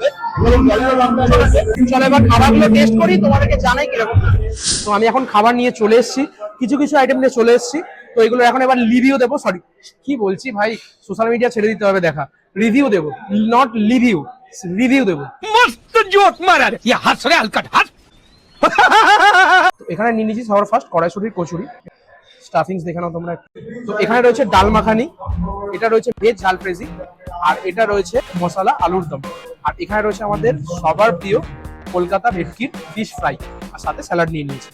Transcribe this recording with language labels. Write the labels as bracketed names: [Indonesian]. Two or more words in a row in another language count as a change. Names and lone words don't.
[Bangla] এবং জলের রংটা রয়েছে। চলো এবার খাবারগুলো টেস্ট করি, তোমাদেরকে জানাই কিরকম। তো আমি এখন খাবার নিয়ে চলে এসেছি, কিছু কিছু আইটেম নিয়ে চলে এসেছি। তো এগুলো এখন এবার রিভিউ দেবো, সরি কি বলছি ভাই, [English] social media [Bangla] ছেড়ে দিতে হবে দেখা। রিভিউ দেবো, [English] not review, [Bangla] রিভিউ দেবো। [Hindi] मस्त जोक मारा रे ये हंस रे हलकट हंस। [Bangla] তো এখানে নিয়ে নিয়েছি সবার ফার্স্ট কড়াইশুটির কচুরি, স্টাফিংস দেখে নাও তোমরা। তো এখানে রয়েছে ডাল মাখানি, এটা রয়েছে ভেজ ঝাল ফ্রেজি, আর এটা রয়েছে মশলা আলুর দম, আর এখানে রয়েছে আমাদের সবার প্রিয় কলকাতা ভেটকির ফিশ ফ্রাই, আর সাথে স্যালাড নিয়ে নিয়েছি।